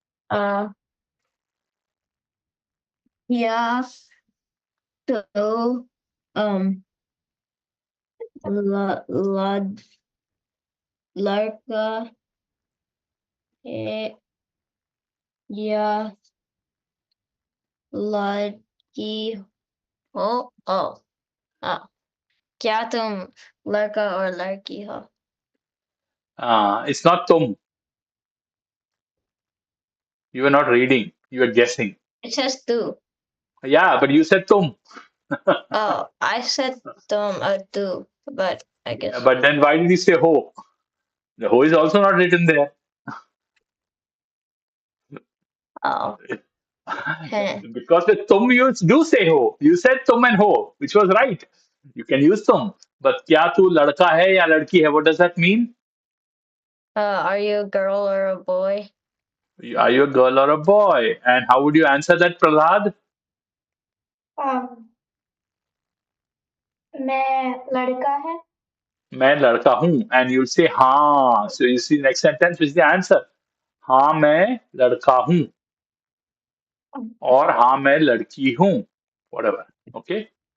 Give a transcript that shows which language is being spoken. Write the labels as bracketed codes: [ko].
[hi] Uh, yeah, so, um, la लड़का है या लड़की हो? Oh, ah, क्या तुम लड़का और लड़की हो? [en] It's not tum. You were not reading. You were guessing. It says tu. Yeah, but you said tum. Oh, I said tu, but I guess. But then why did you say ho? The ho is also not written there. Oh, Heh. Because with tum you do say ho. You said tum and ho, which was right. You can use tum. But [hi] kya tu ladka hai ya ladki hai? [en] What does that mean? Are you a girl or a boy? Are you a girl or a boy? And how would you answer that, Prahlad? [hi] Um, मैं लड़का है. मैं लड़का हूँ. [en] And you'll say हाँ. So you see next sentence which is the answer. [hi] हाँ मैं लड़का हूँ. और हाँ मैं लड़की हूँ. [en] Whatever. Okay.